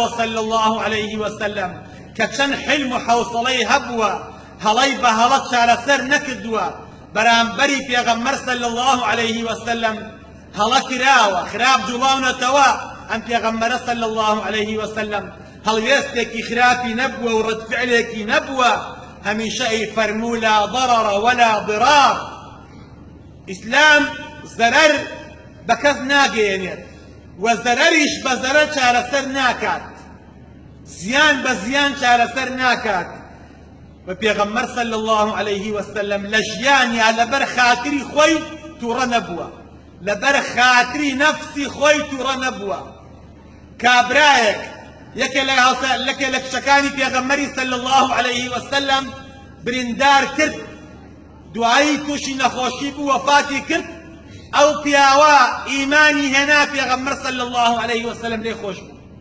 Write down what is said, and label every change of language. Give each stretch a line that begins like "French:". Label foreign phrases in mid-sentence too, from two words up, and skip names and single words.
Arabic: صلی الله عليه وسلم
Central Kurdish: کە چەند حلم و حەوسەڵەی هەبووە هەڵەی بە هەڵە چارەسەر نەکردووە بەرامبەری پێغەمبەر
Arabic: صلی الله عليه وسلم
Central Kurdish: هەڵە کراوە خراپ جوڵاونەتەوە ئەم پێغەمبەرە
Arabic: صلی الله عليه وسلم
Central Kurdish: هەڵوێستێکی خراپی نەبووە و ڕەتفعلێکی نەبووە هەمیشە ئەی فەرموو
Arabic: لا ضرر ولا ضرار
Central Kurdish: ئیسلام زەرەر بە کەس ناگەیەنێت و زەرەریش بە زەرەر چارەسەر ناکات زیان بە زیان چارەسەر ناکات و پێغەمبەر
Arabic: صلی الله عليه وسلم
Central Kurdish: لە ژیانیا لەبەر خاتری خۆی تووڕە نەبووە لەبەر خاتری نەفسی خۆی تووڕە نەبووە کابرایەک یەکێ لە کچەکانی پێغەمبەری
Arabic: صلی الله عليه وسلم
Central Kurdish: بریندار کرد دوایی تووشی نەخۆشی بوو وەفاتی کرد ئەو پیاوە ئیمانی هێنا پێغەمبەر
Arabic: صلی الله عليه وسلم
Central Kurdish: لێ خۆش بوو